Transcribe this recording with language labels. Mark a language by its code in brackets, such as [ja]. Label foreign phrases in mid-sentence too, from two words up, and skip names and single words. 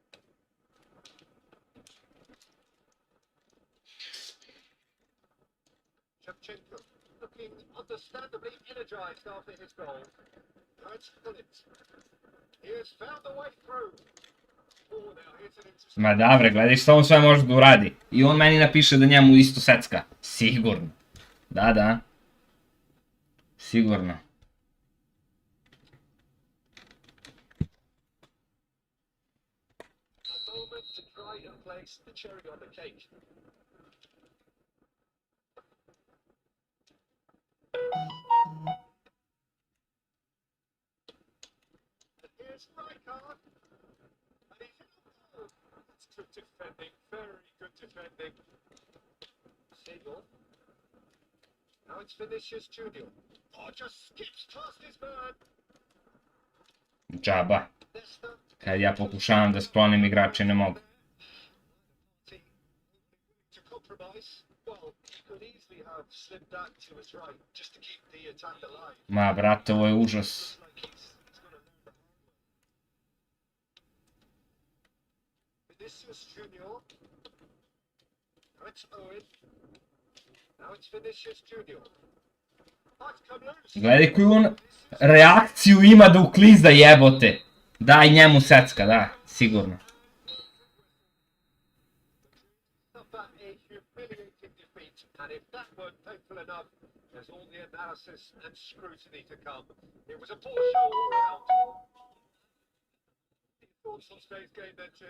[en] Shevchenko looking understandably energized after his goal. Now it's Fullet. He has found the way through. Oh, now here's an interesting... [sr] Ma davre, gledaj što on sve može da uradi. I on meni napiše da njemu isto secka. Sigurno. Da, da. Sigurno. [en] A moment to try and place the cherry on the cake. And here's Rijkaard. And he's in the goal. That's good defending, very good defending. Siegel. Now it's Vinicius Junior. Oh, just skips past his man. [sr] Džaba. Kad ja pokušavam da sklonim igrače, ne mogu. [en] To compromise, well, he could easily have slipped that to his right just to keep the attack alive. [sr] Ma, brate, ovo je užas. [en] Like he's gonna learn that. Vinicius Junior. Now it's Owen. Now it's Vinicius Junior. That's come loose. [sr] Gledaj koju on reakciju ima da uklizda, jebote. Daj njemu secka, da, sigurno. [en] Not that a humiliating defeat, and if that weren't painful enough, there's all the analysis and scrutiny to come. It was a poor show all round. Thoughts on today's game then, Jim?